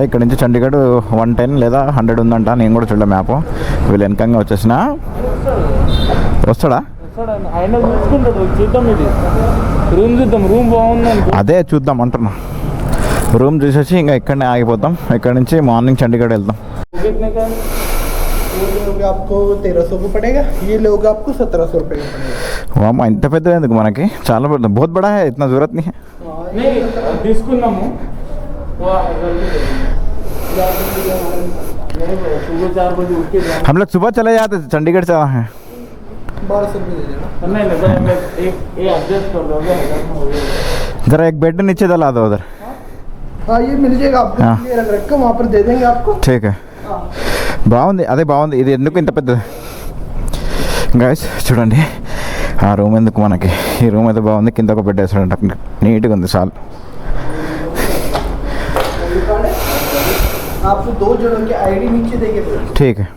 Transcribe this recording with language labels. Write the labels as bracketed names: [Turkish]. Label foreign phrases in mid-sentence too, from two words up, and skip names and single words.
[Telugu] ఇక్కడ నుంచి చండీగఢ్ 110 లేదా 100 ఉందంట. నేను కూడా చూడలే మ్యాప్. వీళ్ళు వెనకంగా వచ్చేసిన వస్తాడా? అదే చూద్దాం అంటున్నా. రూమ్ చూసేసి ఇంకా ఇక్కడనే ఆగిపోతాం. ఇక్కడ నుంచి మార్నింగ్ చండీగఢ్ వెళ్తాం. [Hindi] आपको 1300 को पड़ेगा, ये लोग आपको 1700 रुपये का पड़ेगा। [Telugu] వామ్మా ఇంత పెద్దది ఎందుకు మనకి? చాలా పెద్ద, [Hindi] बहुत बड़ा है, इतना जरूरत नहीं है. हम लोग सुबह चले जाते चंडीगढ़ से वहाँ है. 1200 रुपये दे देना। जरा एक बेड नीचे डला दो उधर. हाँ ये मिल जाएगा आपको, ये रख रखा वहाँ पर दे देंगे आपको. ठीक है. [Telugu] బాగుంది, అదే బాగుంది. ఇది ఎందుకు ఇంత పెద్దది గాయస్? చూడండి ఆ రూమ్ ఎందుకు మనకి. ఈ రూమ్ అయితే బాగుంది, కింద ఒక బెడ్ వేసాడంట, నీట్గా ఉంది చాలు. [Hindi] आपको 2 जनों की आईडी नीचे देके. ठीक है.